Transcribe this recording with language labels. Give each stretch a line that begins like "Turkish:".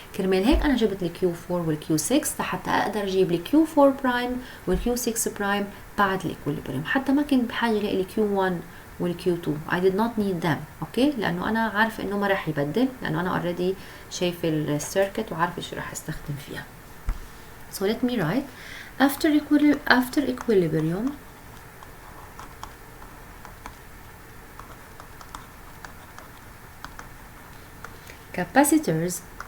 Arabic: كرمال هيك أنا جبت ال Q4 وال Q6 لحتى أقدر أجيب ال Q4 prime وال Q6 prime بعد ال equilibrium. حتى ما كنت بحاجة لإلي Q1 وال Q2.
English: I did not need them.
Arabic: اوكي لأنه أنا عارفة إنه ما راح يبدل لأنه أنا already شايفة السيركت وعارفة شو راح استخدم فيها.
English: so let me write after equilibrium capacitors